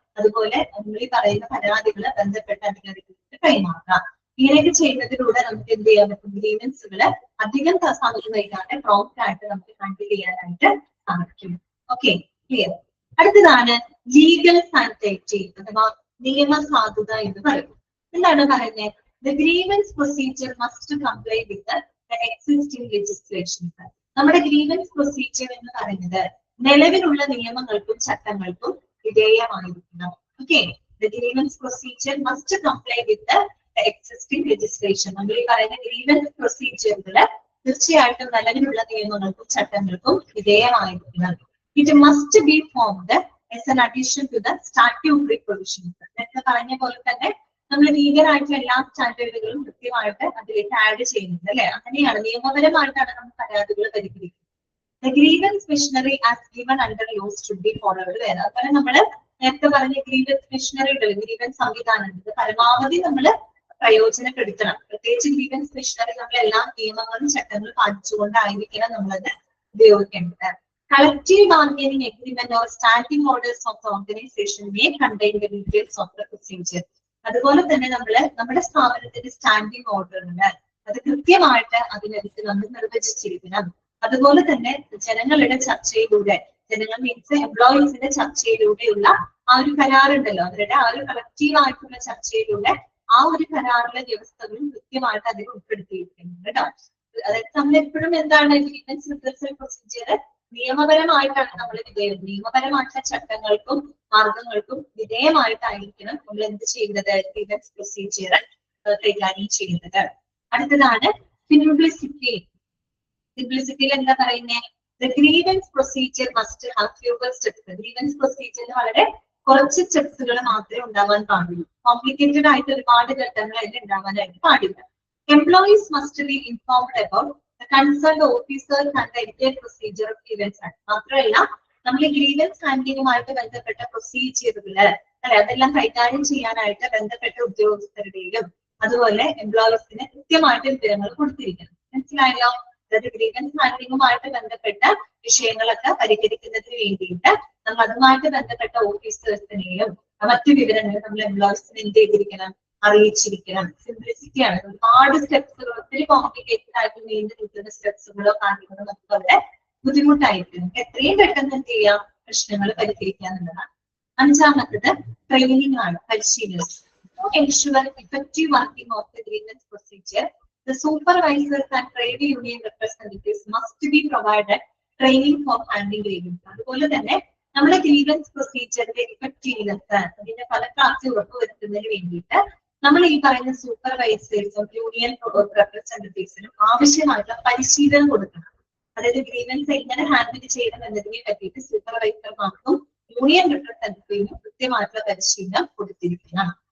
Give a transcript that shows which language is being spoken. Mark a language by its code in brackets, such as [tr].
[ml] അതുപോലെ നമ്മൾ ഈ പറയുന്ന പരാതികള് ബന്ധപ്പെട്ട അധികാരികൾക്ക് കൈമാറുക. ഇങ്ങനെയൊക്കെ ചെയ്യുന്നതിലൂടെ നമുക്ക് എന്ത് ചെയ്യാൻ പറ്റും? ഗ്രീവൻസുകള് അധികം സമയം വൈകാതെ പ്രോംപ്റ്റ് ആയിട്ട് നമുക്ക് ഹാൻഡിൽ ചെയ്യാനായിട്ട് സാധിക്കും. Okay, clear. അടുത്തതാണ് ലീഗൽ സാനിറ്റി അഥവാ നിയമസാധുത എന്ന് പറയും. എന്താണ് പറയുന്നത്? [en] The grievance procedure must comply with the existing legislation. [ml] നമ്മുടെ ഗ്രീവൻസ് പ്രൊസീജിയർ എന്ന് പറയുന്നത് നിലവിലുള്ള നിയമങ്ങൾക്കും ചട്ടങ്ങൾക്കും വിധേയമായിരിക്കണം. [en] Okay, the grievance procedure must comply with the existing legislation. [ml] നമ്മൾ ഈ പറയുന്ന ഗ്രീവൻസ് പ്രൊസീജിയറുകള് തീർച്ചയായിട്ടും നിലവിലുള്ള നിയമങ്ങൾക്കും ചട്ടങ്ങൾക്കും വിധേയമായിരിക്കണം. [en] It must be formed as an addition to the statutory provisions. [ml] നേരത്തെ പറഞ്ഞ പോലെ തന്നെ നമ്മൾ ലീഗൽ ആയിട്ടുള്ള എല്ലാ സ്റ്റാൻഡേർഡുകളും കൃത്യമായിട്ട് അതിലേക്ക് ആഡ് ചെയ്യുന്നത് അല്ലെ. അങ്ങനെയാണ് നിയമപരമായിട്ടാണ് നമ്മൾ പരാതികൾ പരിഹരിക്കുന്നത്. [en] The grievance machinery as given under laws should be followed. [ml] അതുപോലെ നമ്മള് നേരത്തെ പറഞ്ഞ ഗ്രീവൻസ് മെഷീനറി ഉണ്ടല്ലോ, ഗ്രീവൻസ് സംവിധാനം ഇത് പരമാവധി നമ്മൾ പ്രയോജനപ്പെടുത്തണം. പ്രത്യേകിച്ച് ഗ്രീവൻസ് മെഷീനറി നമ്മൾ എല്ലാ നിയമങ്ങളും ചട്ടങ്ങളും പാലിച്ചുകൊണ്ടായിരിക്കണം നമ്മളത് ഉപയോഗിക്കേണ്ടത്. [en] Collective bargaining agreement or standing orders of the organization may contain the details of the procedure. [ml] അതുപോലെ തന്നെ നമ്മുടെ സ്ഥാപനത്തിന്റെ സ്റ്റാൻഡിംഗ് ഓർഡറുണ്ട്, അത് കൃത്യമായിട്ട് അതിനകത്ത് നമ്മൾ നിർവചിച്ചിരിക്കണം. അതുപോലെ തന്നെ ജനങ്ങളുടെ ചർച്ചയിലൂടെ, ജനങ്ങൾ മീൻസ് എംപ്ലോയീസിന്റെ ചർച്ചയിലൂടെയുള്ള ആ ഒരു കരാറുണ്ടല്ലോ, അവരുടെ ആ ഒരു കളക്റ്റീവ് ആയിട്ടുള്ള ചർച്ചയിലൂടെ ആ ഒരു കരാറിലെ വ്യവസ്ഥകളും കൃത്യമായിട്ട് അതിൽ ഉൾപ്പെടുത്തിയിരിക്കുന്നുണ്ട് കേട്ടോ. അതായത് നമ്മൾ എപ്പോഴും എന്താണ് ഗ്രീവൻസ് റിഡ്രസൽ പ്രൊസീജിയർ നിയമപരമായിട്ടാണ് നമ്മൾ നിയമപരമായിട്ടുള്ള ചട്ടങ്ങൾക്കും മാർഗങ്ങൾക്കും വിധേയമായിട്ടായിരിക്കണം നമ്മൾ എന്ത് ചെയ്യുന്നത്, ഗ്രീവൻസ് പ്രൊസീജിയർ കൈകാര്യം ചെയ്യുന്നത്. അടുത്തതാണ് സിംപ്ലിസിറ്റി. സിംപ്ലിസിറ്റിയിൽ എന്താ പറയുന്നത്? [en] The grievance procedure must have fewer steps. [ml] Grievance procedure വളരെ കുറച്ച് സ്റ്റെപ്സുകൾ മാത്രമേ ഉണ്ടാവാൻ പാടുള്ളൂ. കോംപ്ലിക്കേറ്റഡ് ആയിട്ട് ഒരുപാട് ഘട്ടങ്ങൾ അതിൽ ഉണ്ടാവാനായിട്ട് പാടില്ല. [en] Employees must be informed about the concerned officers and the entire procedure of grievance act. [ml] മാത്രമല്ല നമ്മൾ ഗ്രീവൻസ് ഹാൻഡ്ലിങ്ങുമായിട്ട് ബന്ധപ്പെട്ട പ്രൊസീജിയറുകള് അല്ലെ, അതെല്ലാം കൈകാര്യം ചെയ്യാനായിട്ട് ബന്ധപ്പെട്ട ഉദ്യോഗസ്ഥരുടെയും അതുപോലെ എംപ്ലോയീസിന് കൃത്യമായിട്ട് വിവരങ്ങൾ കൊടുത്തിരിക്കണം. മനസ്സിലായല്ലോ? അതായത് ഗ്രീവൻസ് ഹാൻഡ്ലിങ്ങുമായിട്ട് ബന്ധപ്പെട്ട വിഷയങ്ങളൊക്കെ പരിഹരിക്കുന്നതിന് വേണ്ടിയിട്ട് നമ്മൾ അതുമായിട്ട് ബന്ധപ്പെട്ട ഓഫീസേഴ്സിനെയും മറ്റു വിവരങ്ങൾ നമ്മൾ എംപ്ലോയീസിന് എന്ത് ചെയ്തിരിക്കണം, അറിയിച്ചിരിക്കണം. സിംപ്ലിസിറ്റി ആണ്. ഒരുപാട് സ്റ്റെപ്സുകൾ, ഒത്തിരി കോംപ്ലിക്കേറ്റഡ് ആയിട്ട് നീണ്ടു നിൽക്കുന്ന സ്റ്റെപ്സുകളോ കാര്യങ്ങളോ നമുക്ക് വളരെ ബുദ്ധിമുട്ടായിരിക്കും. എത്രയും പെട്ടെന്ന് എന്ത് ചെയ്യാം, പ്രശ്നങ്ങൾ പരിഹരിക്കുക എന്നുള്ളതാണ്. അഞ്ചാമത്തത് ട്രെയിനിങ് ആണ്, പരിശീലനം. [en] To ensure effective working of the grievance procedure, the supervisors and trade union representatives must be provided training for handling grievance. [ml] അതുപോലെ തന്നെ നമ്മുടെ ഗ്രീവൻസ് പ്രൊസീജിയറിന്റെ ഇഫക്റ്റീവ്നെസ് അതിന്റെ ഫലപ്രാപ്തി ഉറപ്പുവരുത്തുന്നതിന് വേണ്ടിയിട്ട് നമ്മൾ ഈ പറയുന്ന സൂപ്പർവൈസേഴ്സും യൂണിയൻ റെപ്രസെന്റേറ്റീവ്സിനും ആവശ്യമായിട്ടുള്ള പരിശീലനം കൊടുക്കണം. അതായത് ഗ്രീവൻസ് എങ്ങനെ ഹാൻഡിൽ ചെയ്യണം എന്നതിനെ പറ്റിയിട്ട് സൂപ്പർവൈസർമാർക്കും യൂണിയൻ റെപ്രസെന്റേറ്റീവിനും കൃത്യമായിട്ടുള്ള പരിശീലനം കൊടുത്തിരിക്കണം.